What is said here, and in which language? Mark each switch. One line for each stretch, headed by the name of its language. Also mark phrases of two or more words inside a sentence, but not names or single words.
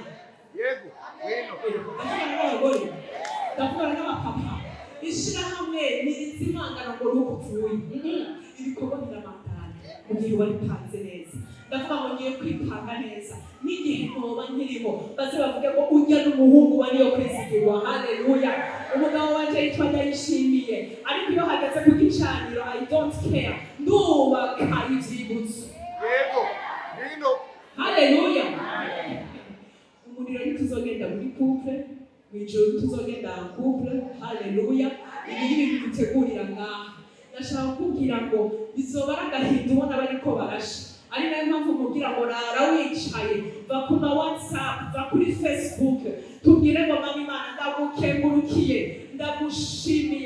Rundi: Yego ndakubona n'abapapa ishyirahamwe nirizimangana ngo rupfuye ibikorwa birabandanya mu gihe waripanze neza. Ndavuga ngo ngiye kwipanga neza n'igihe ntoba nkiriho baze bavuge ko ujya n'umuhungu wa niyo kwizigirwa. Haleluya. Umugabo wanje yitwa Ishimwe, ariko iyo hageze ku gicaniro
English: I don't care,
Rundi: ndubaka ivyibutso. Yego nino. Haleluya. Umuriro ntituzogenda muri couple, mwijoro tuzogenda mu couple. Haleluya. Ibi bintu dutegurira ngaha. Ndashaka kubwira ngo bizobara agahinda ubona bariko barasha. Ari nayo mpamvu mubwira ngo rara wicaye, va ku ma WhatsApp, va kuri Facebook, tubwire ngo mama Imana ndagukengurukiye, ndagushimiye.